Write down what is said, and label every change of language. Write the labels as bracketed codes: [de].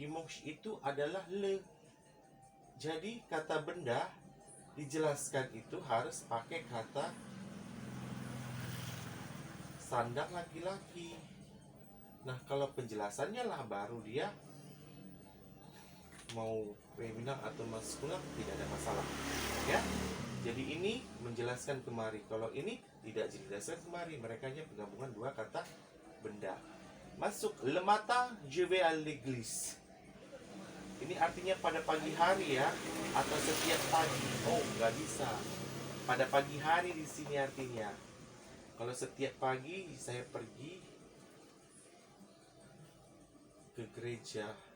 [id] Dimanche itu adalah le. Jadi kata benda dijelaskan itu harus pakai kata sandang laki-laki. Nah, kalau penjelasannya lah baru dia mau femina atau maskulang tidak ada masalah ya. Jadi ini menjelaskan kemari, kalau ini tidak dijelaskan kemari. Mereka hanya penggabungan dua kata benda. Masuk [fr] le matin je vais à l'église. [id] Ini artinya pada pagi hari ya, atau setiap pagi. Oh, nggak bisa. Pada pagi hari di sini artinya. Kalau setiap pagi saya pergi ke gereja.